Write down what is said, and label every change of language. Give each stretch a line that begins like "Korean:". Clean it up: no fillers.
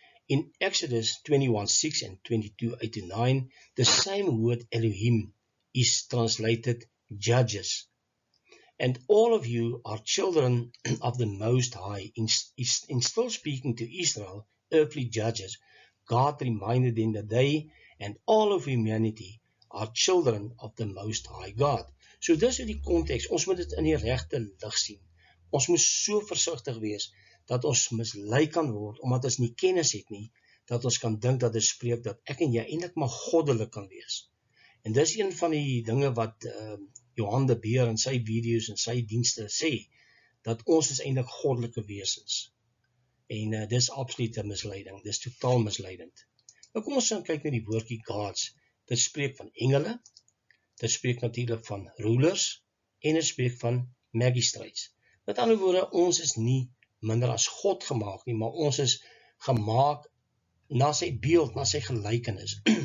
English: In Exodus 21:6 and 22:8-9, the same word Elohim is translated judges. And all of you are children of the Most High. In still speaking to Israel, earthly judges, God reminded them that they and all of humanity are children of the Most High God.
Afrikaans: So dis die konteks, ons moet dit in die regte lig sien. Ons moet so versigtig wees, dat ons mislei kan word, omdat ons nie kennis het nie, dat ons kan dink dat dit spreek, dat ek en jy eintlik maar goddelik kan wees. En dis een van die dinge wat Johan de Beer in sy video's en sy dienste sê, dat ons is eintlik goddelike wesens. En dis absolute misleiding, dis totaal misleidend. Nou kom ons gaan kyk na die woordjie gods. Dit spreek van engele, dit spreek natuurlik van rulers, en dit spreek van magistrates. Met ander woorde, ons is nie minder as God gemaak nie, maar ons is gemaak na sy beeld, na sy gelykenis.